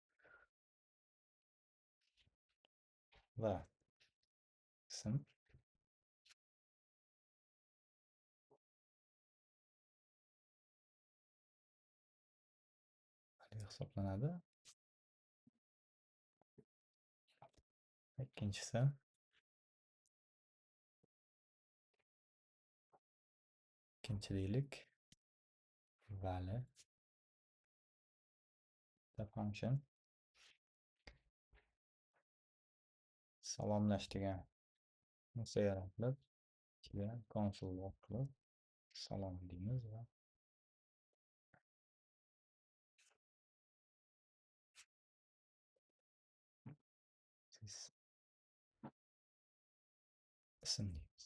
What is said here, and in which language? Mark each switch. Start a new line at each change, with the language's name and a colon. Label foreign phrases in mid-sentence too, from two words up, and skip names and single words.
Uzbek: Va ism hisoblanadi. Ikkinchisi ikkinchi deylik value
English: the function
Uzbek: salomlash degan funksiya yaratilib, ichiga
English: console log
Uzbek: qilib salom deymiz va ism deymiz.